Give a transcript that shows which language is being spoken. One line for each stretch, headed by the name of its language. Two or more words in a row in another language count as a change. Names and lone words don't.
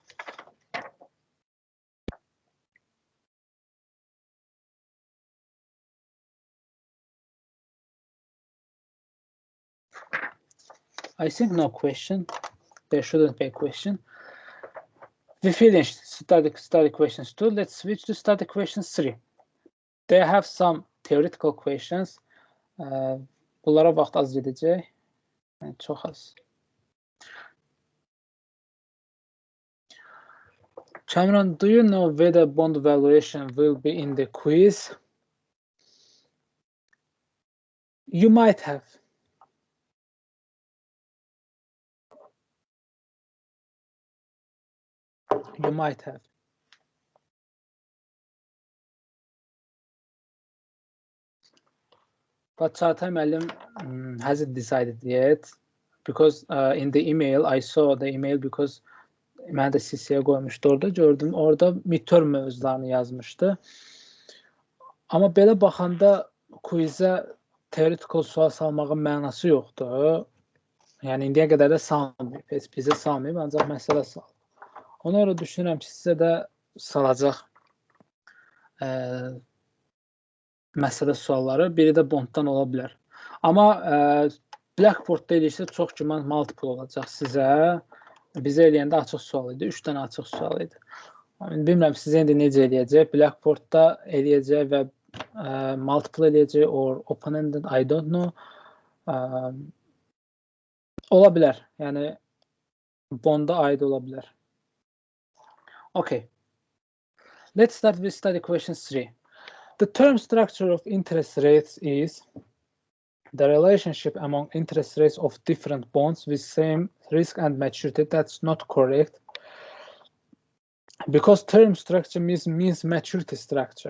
English: I think no question. There shouldn't be a question. We finished study questions 2. Let's switch to study questions 3. They have some theoretical questions.
Azerbaijani: Bunlara vaxt az gedəcək. Yəni, çox az.
English: Cameron, do you know whether bond valuation will be in the quiz? You might have. You might have. But Çağatay müəllim hasn't decided yet because in the email, I saw the email because
Azerbaijani: mən də CC-yə qoymuşdu orada, gördüm. Orada midterm mövzularını yazmışdı. Amma belə baxanda quizə theoretical sual salmağın mənası yoxdur. Yəni indiyə qədər də salmayıb, heç bizə salmayıb, ancaq məsələ salıb. Ona görə düşünürəm ki, sizə də salacaq məsələ sualları, biri də bonddan ola bilər. Amma Blackboard-da eləyirsə çox güman multiple olacaq sizə. Bizə eləyəndə açıq sual idi, 3 dənə açıq sual idi. Bilmirəm sizə indi necə eləyəcək, Blackboard-da eləyəcək və multiple eləyəcək
English: or open-ended, I don't know.
Azerbaijani: Ola bilər, yəni bonda aid ola bilər.
English: Okay. Let's start with study question 3. The term structure of interest rates is the relationship among interest rates of different bonds with same risk and maturity. That's not correct. Because term structure means maturity structure.